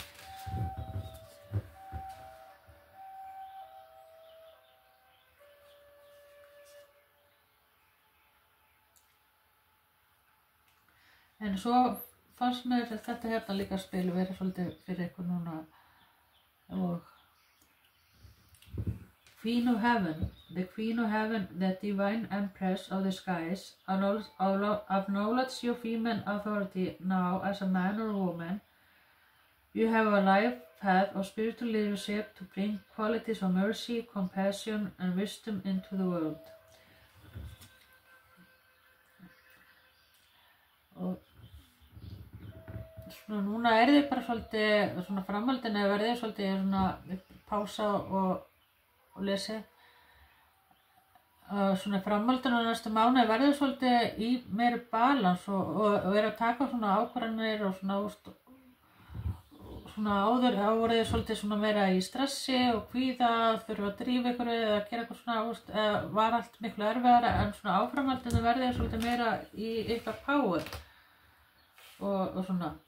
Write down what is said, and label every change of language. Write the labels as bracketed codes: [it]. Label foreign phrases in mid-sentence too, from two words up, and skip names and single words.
[is] En svo fannst mér þetta hérna líka spil verið svolítið fyrir ykkur núna og [en] Queen of Heaven, the Queen of Heaven, the Divine Empress of the Skies, acknowledge your female authority now as a man or woman. You have a life path of spiritual leadership to bring qualities of mercy, compassion, and wisdom into the world. [is] Og svona núna þið bara svolítið, svona framhaldinu verðið svolítið svona pása og lesi. Svona framhaldinu á næstu mánuði verðið svolítið í meiri balans og að taka svona ákvarðanir og svona áður voruð þið svolítið svona meira í stressi og kvíða, þurfa að drífa ykkur eða gera eitthvað svona, var allt miklu erfiðara en svona áframhaldinu verðið þið svolítið meira í ykkar power og svona.